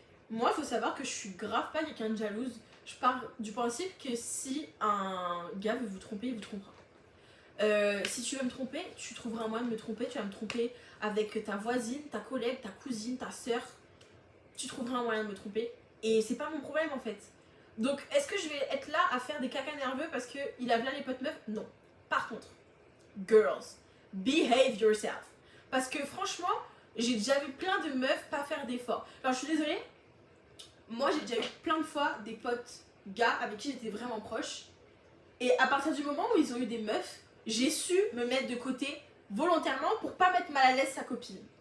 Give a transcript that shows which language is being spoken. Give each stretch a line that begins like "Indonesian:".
French: Moi, il faut savoir que je suis grave pas quelqu'un de jalouse. Je pars du principe que si un gars veut vous tromper, il vous trompera. Si tu veux me tromper, tu trouveras un moyen de me tromper. Tu vas me tromper avec ta voisine, ta collègue, ta cousine, ta soeur. Tu trouveras un moyen de me tromper. Et c'est pas mon problème en fait. Donc, est-ce que je vais être là à faire des caca nerveux parce qu'il a là les potes meufs? Non. Par contre,
English: girls, behave yourself.
French: Parce que franchement, j'ai déjà vu plein de meufs pas faire d'efforts. Alors je suis désolée, moi j'ai déjà eu plein de fois des potes gars avec qui j'étais vraiment proche. Et à partir du moment où ils ont eu des meufs, j'ai su me mettre de côté volontairement pour pas mettre mal à l'aise sa copine.